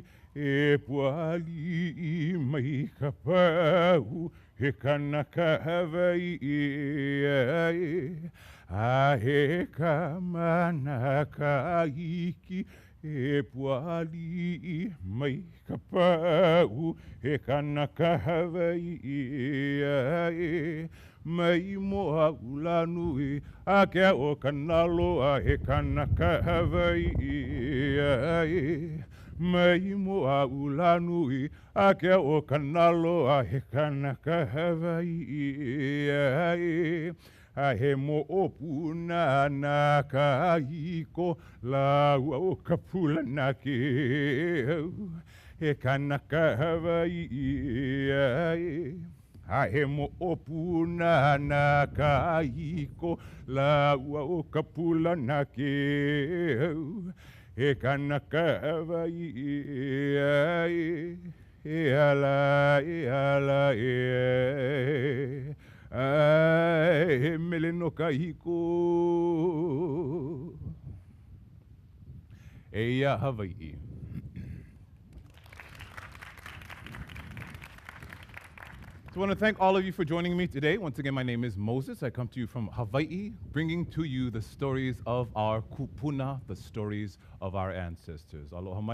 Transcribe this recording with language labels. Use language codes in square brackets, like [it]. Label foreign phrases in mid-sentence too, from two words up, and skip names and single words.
[haw] E puali mai kapau he kanaka Hawaii a he kamanaka iki e puali mai kapau he kanaka Hawaii mai moa ulanui a kia o kanaloa he kanaka Hawaii mai moa ulanui a kia o kanaloa he kanaka Hawaii a he mo opuna na kahiko la o kapula na ke he kanaka Hawaii a he mo opuna na kahiko la o kapula na ke he kanaka Hawaii, e ala, he mele no kahiko, Eia Hawaii. [en] So I want to thank all of you for joining me today. Once again, my name is Moses. I come to you from Hawaii, bringing to you the stories of our kupuna, the stories of our ancestors. [haw] Aloha mai kako.